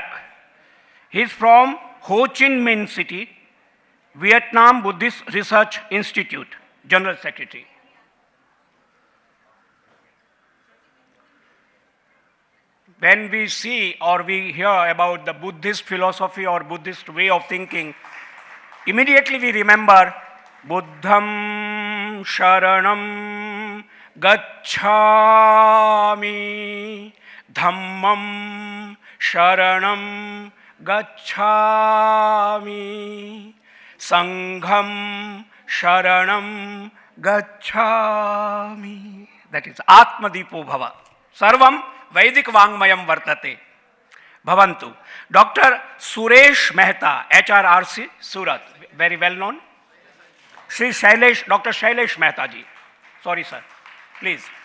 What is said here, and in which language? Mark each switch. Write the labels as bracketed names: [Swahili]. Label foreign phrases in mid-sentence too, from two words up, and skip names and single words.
[English] He is from Ho Chi Minh City, Vietnam Buddhist Research Institute, General Secretary. When we see or we hear about the Buddhist philosophy or Buddhist way of thinking, immediately we remember [Pali] Buddham Sharanam Gacchami, Dhammam Sharanam Gacchami, Sangham Sharanam Gacchami. [English] That is [Sanskrit] Atmadipo Bhava. Sarvam Vedic Vangmayam Vartate. Bhavantu. [English] Dr. Suresh Mehta, HRRC, Surat, very well known. Shri Shailesh, Dr. Shailesh Mehta ji. Sorry, sir. Please.